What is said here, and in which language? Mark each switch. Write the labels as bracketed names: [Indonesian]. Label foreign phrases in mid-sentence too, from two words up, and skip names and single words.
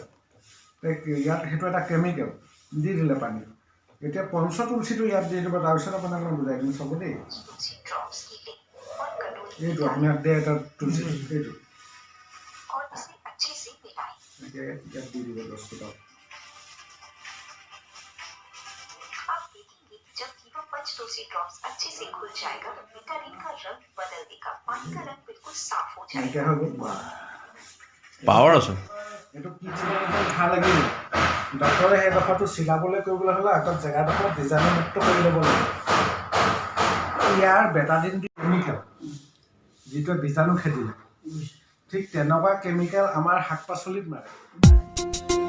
[Assamese] ইয়াত সেইটো এটা কেমিকেল দি দিলে পানী। এতিয়া পঞ্চতুলসীটো ইয়াত দি দিব, তাৰপিছত আপোনাক মই বুজাই দিম চাব দেই। এইটো আপোনাক দিয়ে এটা তুলসী, এইটো ইয়াত দি দিব 10 টকা। [Hindi] जब कीवा पंच तुलसी ड्रॉप्स अच्छे से घुल जाएगा, विटामिन का रंग बदल देगा, पानी का रंग बिल्कुल साफ हो जाएगा। [Assamese] পাৱাৰ আছে। এইটো কি ভাল লাগিল, ডক্টৰে সেই ডোখৰটো চিলাবলৈ কৰিবলৈ হ'লে আগত জেগাডোখৰ বীজাণুমুক্ত কৰি ল'ব লাগে। ইয়াৰ বেটাডিন কেমিকেল যিটোৱে বীজাণু খেদিলে, ঠিক তেনেকুৱা কেমিকেল আমাৰ শাক পাচলিত মাৰে।